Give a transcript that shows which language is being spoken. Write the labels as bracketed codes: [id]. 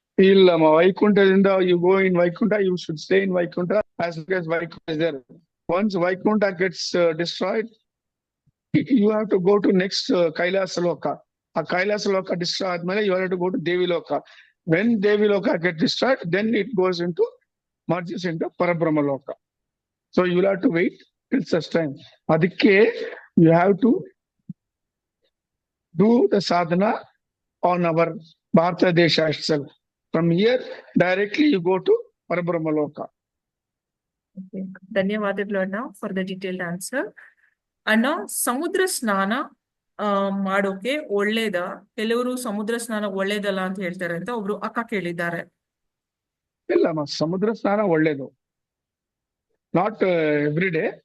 [kn] ಇಲ್ಲಮ್ಮ, ವೈಕುಂಠದಿಂದ [en] You go in Vaikuntha, you should stay in Vaikuntha as long as Vaikuntha is there. Once Vaikuntha gets destroyed, you have to go to next Kailasa Loka. A Kailasa Loka destroy admale, you have to go to Devi Loka. When Devi Loka get destroyed, then it goes into merges into Parabrahma Loka. So you will have to wait till such time. Adikke you have to do the sadhana on our Bharata Desha itself. From here directly you go to Parabrahma Loka. [kn] ಧನ್ಯವಾದಗಳು ಅಣ್ಣ [en] For the detailed answer. [kn] ಅಣ್ಣ, ಸಮುದ್ರ ಸ್ನಾನ ಮಾಡೋಕೆ ಒಳ್ಳೇದಾ? ಕೆಲವರು ಸಮುದ್ರ ಸ್ನಾನ ಒಳ್ಳೇದಲ್ಲ ಅಂತ ಹೇಳ್ತಾರೆ ಅಂತ ಒಬ್ರು ಅಕ್ಕ ಕೇಳಿದ್ದಾರೆ. ಇಲ್ಲಮ್ಮ, ಸಮುದ್ರ ಸ್ನಾನ ಒಳ್ಳೇದು. [en] Not every day.